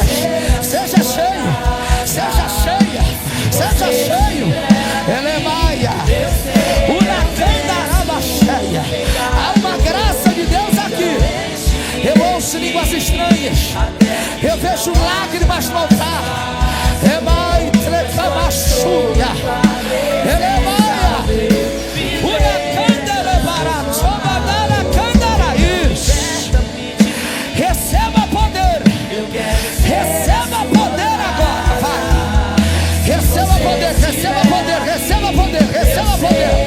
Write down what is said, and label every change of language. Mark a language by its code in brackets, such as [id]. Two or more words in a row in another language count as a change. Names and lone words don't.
[pt] Seja cheio, seja cheia, seja cheio. Elemaia, uracandaraba cheia. Há uma graça de Deus aqui. Eu ouço línguas estranhas. Eu vejo lágrimas no altar. Emai trecamachuia. Elemaia, uracandarabara, sobadara candaraís. Receba poder. Receba poder agora. Vai. Receba poder, receba poder, receba poder, receba poder.